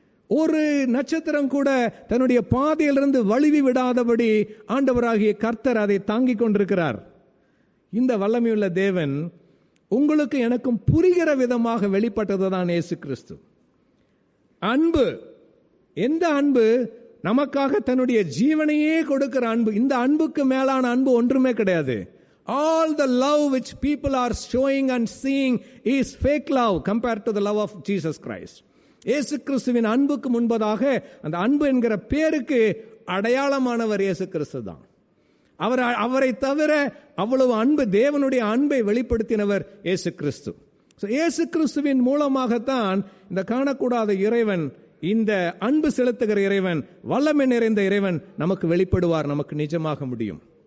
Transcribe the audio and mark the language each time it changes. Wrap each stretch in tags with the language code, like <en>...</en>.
<ta>ஒரு நட்சத்திரம் கூட தன்னுடைய பாதையிலிருந்து வழுவி விடாதபடி ஆண்டவராகிய கர்த்தர் அதை தாங்கிக் கொண்டிருக்கிறார். இந்த வல்லமையுள்ள தேவன் உங்களுக்கு எனக்கும் புரிகிற விதமாக வெளிப்பட்டதுதான் இயேசு கிறிஸ்து. அன்பு, எந்த அன்பு? நமக்காக தன்னுடைய ஜீவனையே கொடுக்கிற அன்பு. இந்த அன்புக்கு மேலான அன்பு ஒன்றுமே கிடையாது.</ta> <en>All the love which people are showing and seeing is fake love compared to the love of Jesus Christ.</en> <ta>இயேசு கிறிஸ்துவின் அன்புக்கு முன்பதாக அந்த அன்பு என்கிற பேருக்கு அடையாளமானவர் இயேசு கிறிஸ்து தான். அவரை தவிர அவ்வளவு அன்பு, தேவனுடைய அன்பை வெளிப்படுத்தினவர் இயேசு கிறிஸ்து. இயேசு கிறிஸ்துவின் மூலமாகத்தான் இந்த காணக்கூடாத இறைவன், இந்த அன்பு செலுத்துகிற இறைவன், வல்லமை நிறைந்த இறைவன் நமக்கு வெளிப்படுவார், நமக்கு நிஜமாக முடியும்.</ta>